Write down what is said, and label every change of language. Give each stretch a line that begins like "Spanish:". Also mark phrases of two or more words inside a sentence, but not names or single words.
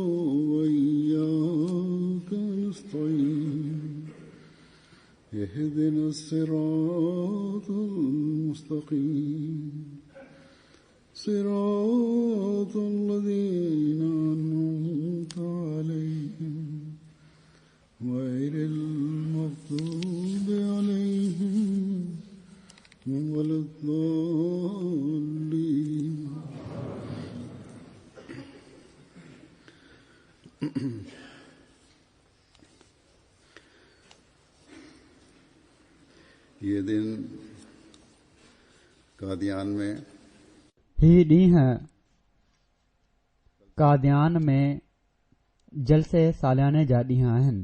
Arabic: وإياك نستعين اهدنا الصراط المستقيم صراط الذين أنعمت عليهم غير المغضوب عليهم ولا الضالين.
Hindi: ये दिन कादियान में
Sindhi: ही ॾींहुं कादियान में जलसे सालियाने जा ॾींहं आहिनि।